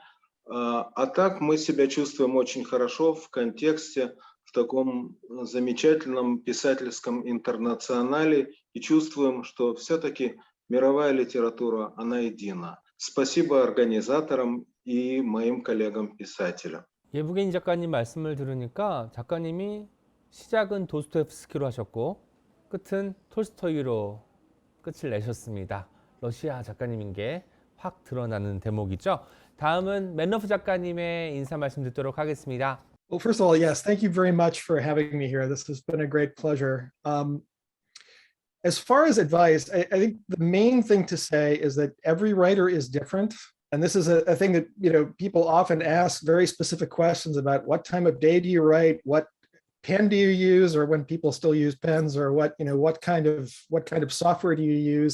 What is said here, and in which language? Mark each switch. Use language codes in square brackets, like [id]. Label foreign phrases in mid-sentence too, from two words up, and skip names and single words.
[ru] А так мы себя чувствуем очень хорошо в контексте, в таком замечательном писательском интернационале и чувствуем, что все-таки мировая литература, она едина. Спасибо организаторам и моим коллегам-писателям. [ko] 예브게니 작가님 말씀을 들으니까 작가님이 시작은 도스토옙스키로 하셨고 끝은 톨스토이로 끝을 내셨습니다. 러시아 작가님인 게 확 드러나는 대목이죠. 다음은 맨러프 작가님의 인사 말씀 듣도록 하겠습니다. [en] Well, first of all, yes, thank you very much for having me here. This has been a great pleasure. As far as advice, I think the main thing to say is that every writer is different. And this is a thing that, you know, people often ask very specific questions about what time of day do you write, what pen do you use, or when people still use pens, or what, you know, what kind of software do you use?